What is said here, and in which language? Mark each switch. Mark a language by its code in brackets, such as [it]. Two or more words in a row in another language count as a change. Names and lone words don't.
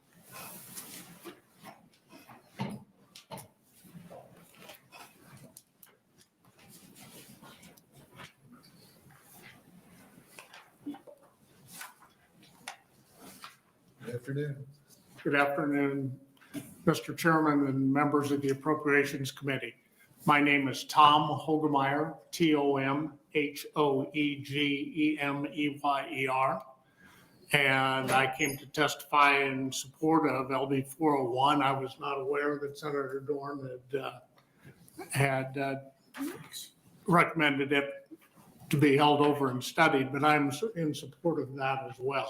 [en] Good afternoon. Good afternoon, Mr. Chairman and members of the Appropriations Committee. My name is Tom Hogemeyer, T-O-M-H-O-E-G-E-M-E-Y-E-R. And I came to testify in support of LB 401. I was not aware that Senator Dorn had recommended it to be held over and studied, but I'm in support of that as well.